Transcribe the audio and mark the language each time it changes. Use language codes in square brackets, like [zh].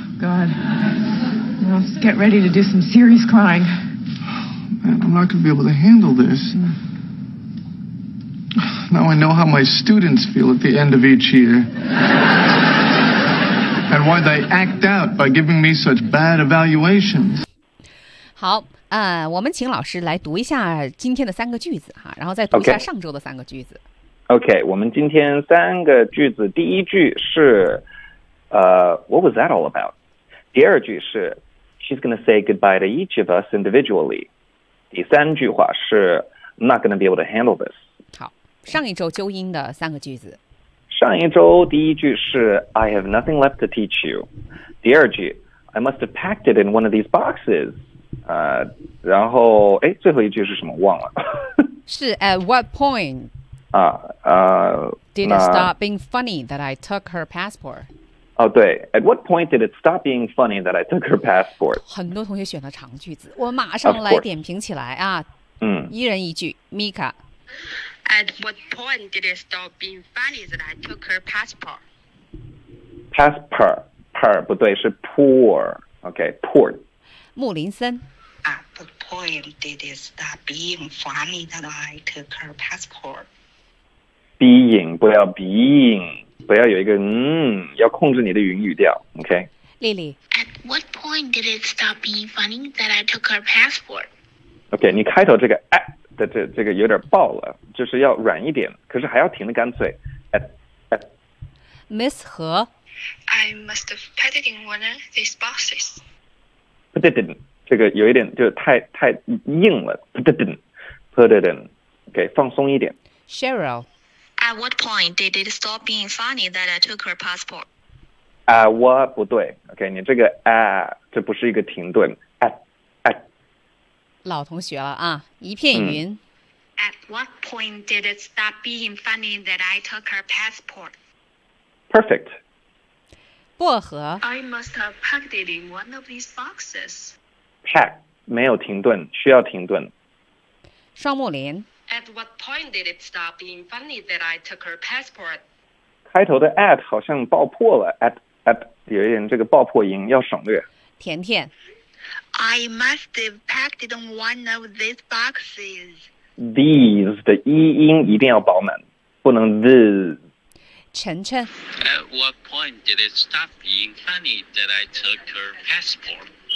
[en] God. Well, let's get ready to do some serious crying. Man, I'm not going to be able to handle this. Now I know how my students feel at the end of each year. And why they act out by giving me such bad evaluations. [zh] 好，我们请老师来读一下今天的三个句子哈，然后再读一下上周的三个句子。 Okay. OK, 我们今天三个句子，第一句是 [en] What was that all about? [zh] 第二句是 [en] She's going to say goodbye to each of us individually. [zh] 第三句话是 [en] I'm not going to be able to handle this. [zh] 好，上一周纠音的三个句子。上一周第一句是 [en] I have nothing left to teach you. 第二句 I must have packed it in one of these boxes. [zh] 然后诶，最后一句是什么忘了。 [en] 是 at what point? Did it stop being funny that I took her passport? Oh, [zh] 对 [en] At what point did it stop being funny that I took her passport? [zh] 很多同学选了长句子，我马上来点评起来啊。一人一句 ，Mika. [en] At what point did it stop being funny that I took her passport? Passport, per [zh] 不对，是 [en] poor. Okay, poor. [zh] 穆林森 [en] At what point did it stop being funny that I took her passport? [zh] Being, 不要 being, 不要有一个要控制你的语调 ,OK? [en] Lily, at what point did it stop being funny that I took her passport? [zh] OK, 你开头这个 at 的这个有点爆了，就是要软一点，可是还要挺的干脆 at. Miss 和 [en] I must have put it in one of these boxes. Put it in, [zh] 这个有一点就太硬了 put it in, OK, 放松一点。 [en] Cheryl, At what point did it stop being funny that I took her passport? At what? [zh] 不对 ，OK， 你这个 at 这不是一个停顿 ，at。老同学了啊，一片云。 [en] At what point did it stop being funny that I took her passport? Perfect. [zh] 薄荷。 [en] I must have packed it in one of these boxes. [zh] Pack 没有停顿，需要停顿。双木林。 [en] At what point did it stop being funny that I took her passport? [zh] 开头的 at 好像爆破了 at 有一点这个爆破音要省略。甜甜 [en] I must have packed it on one of these boxes. [zh] These 的 e 音一定要饱满，不能 this. 晨晨 [en] At what point did it stop being funny that I took her passport?